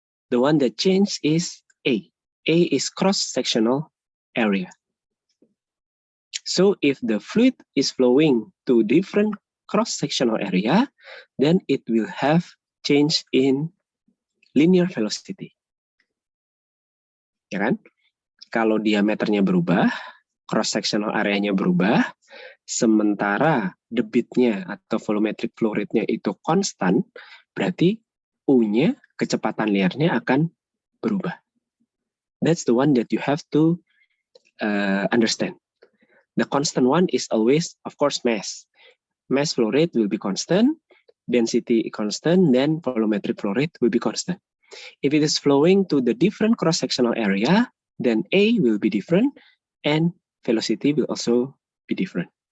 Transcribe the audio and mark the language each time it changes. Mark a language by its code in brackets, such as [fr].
[en] The one that changes is A. A is cross-sectional area. So if the fluid is flowing to different cross-sectional area, then it will have change in linear velocity. [id] Ya kan? Kalau diameternya berubah, cross-sectional areanya berubah, sementara debitnya atau volumetric flow rate-nya itu konstan, berarti U-nya, kecepatan liarnya akan berubah. [en] That's the one that you have to understand. The constant one is always, of course, mass. Mass flow rate will be constant, density constant, then volumetric flow rate will be constant. If it is flowing to the different cross-sectional area, then A will be different and velocity will also be different.